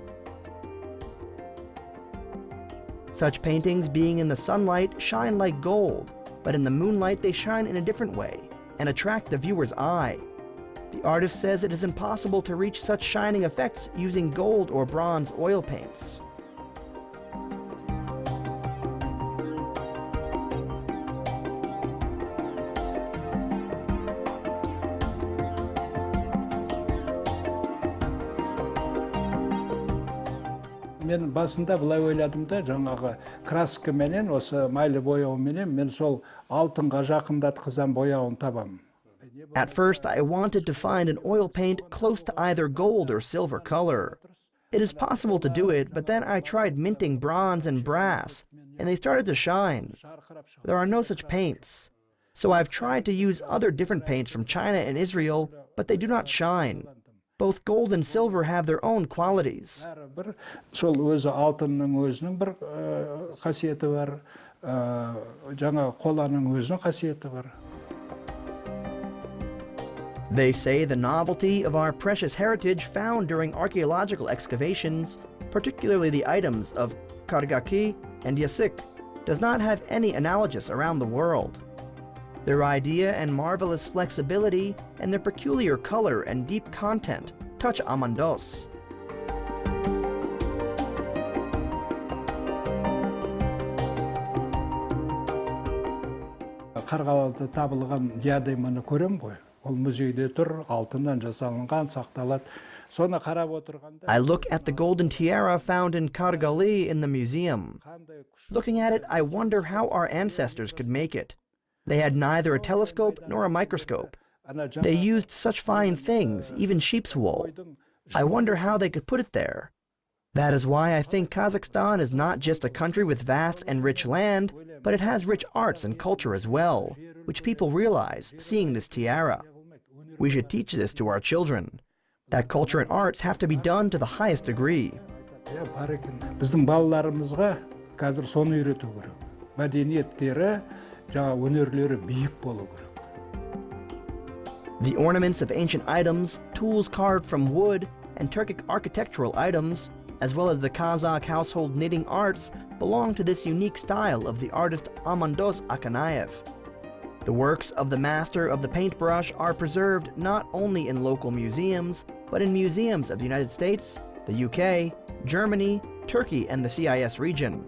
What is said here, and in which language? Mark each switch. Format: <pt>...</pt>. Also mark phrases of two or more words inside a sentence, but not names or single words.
<en>Such paintings, being in the sunlight, shine like gold, but in the moonlight they shine in a different way and attract the viewer's eye. The artist says it is impossible to reach such shining effects using gold or bronze oil paints.</en> <kk>Мен басында былай ойладым да, жаңағы краска менен, осы майлы бояу менен, мен сол алтынға жақындатқызам бояуын табам.</kk> <en>At first, I wanted to find an oil paint close to either gold or silver color. It is possible to do it, but then I tried minting bronze and brass, and they started to shine. There are no such paints. So I've tried to use other different paints from China and Israel, but they do not shine. Both gold and silver have their own qualities.</en> <kk>Сол өзі алтынның өзінің бір қасиеті бар, жаңағы қоланың өзінің қасиеті бар.</kk> <en>They say the novelty of our precious heritage found during archaeological excavations, particularly the items of Kargaki and Yasik, does not have any analogus around the world. Their idea and marvelous flexibility and their peculiar color and deep content touch Amandos.</en> <kk>Қарғалыда табылған диадеманы көрем ғой. Ол музейде тұр, алтыннан жасалынған, сақталады. Соны қарап отырғанда</kk> <en>I look at the golden tiara found in Kargali in the museum. Looking at it, I wonder how our ancestors could make it. They had neither a telescope nor a microscope. They used such fine things, even sheep's wool. I wonder how they could put it there. That is why I think Kazakhstan is not just a country with vast and rich land, but it has rich arts and culture as well, which people realize seeing this tiara. We should teach this to our children. That culture and arts have to be done to the highest degree.</en> <kk>Біздің балаларымызға қазір соны үйрету керек. Мәдениеттері, жаңа өнерлері биік болу керек.</kk> <en>The ornaments of ancient items, tools carved from wood, and Turkic architectural items, as well as the Kazakh household knitting arts, belong to this unique style of the artist Amandos Akanayev. The works of the master of the paintbrush are preserved not only in local museums, but in museums of the United States, the UK, Germany, Turkey, and the CIS region.</en>